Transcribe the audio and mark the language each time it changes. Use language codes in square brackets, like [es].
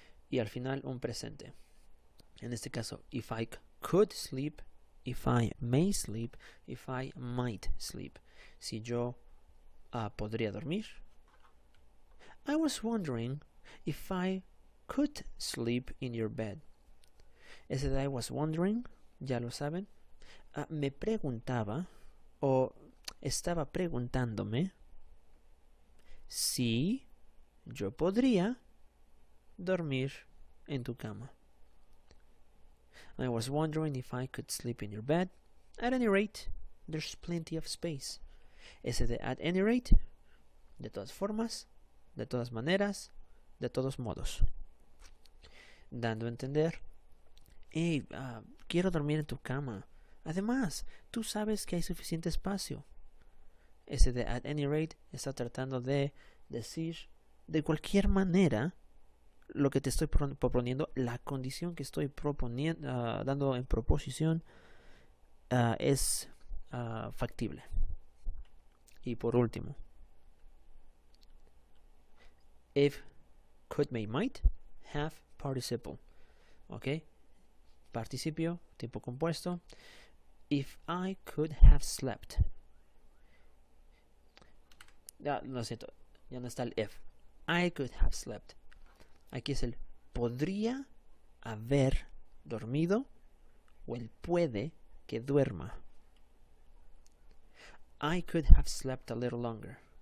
[es] Y al final un presente. En este caso, [en] if I could sleep, if I may sleep, if I might sleep. [es] Si yo podría dormir. [en] I was wondering if I could sleep in your bed. [es] Ese de [en] I was wondering, [es] ya lo saben. Me preguntaba o estaba preguntándome si yo podría dormir en tu cama. [en] I was wondering if I could sleep in your bed. At any rate, there's plenty of space. [es] Ese de [en] at any rate, [es] de todas formas, de todas maneras, de todos modos. Dando a entender, hey, quiero dormir en tu cama. Además, tú sabes que hay suficiente espacio. Ese de [en] at any rate [es] está tratando de decir de cualquier manera lo que te estoy proponiendo, la condición que estoy proponiendo, dando en proposición, es factible. Y por último, [en] if, could, may, might have participle. Ok, [es] participio, tiempo compuesto. [en] If I could have slept. [es] Lo siento, ya no está el if. [en] I could have slept. [es] Aquí es el podría haber dormido o el puede que duerma. [en] I could have slept a little longer.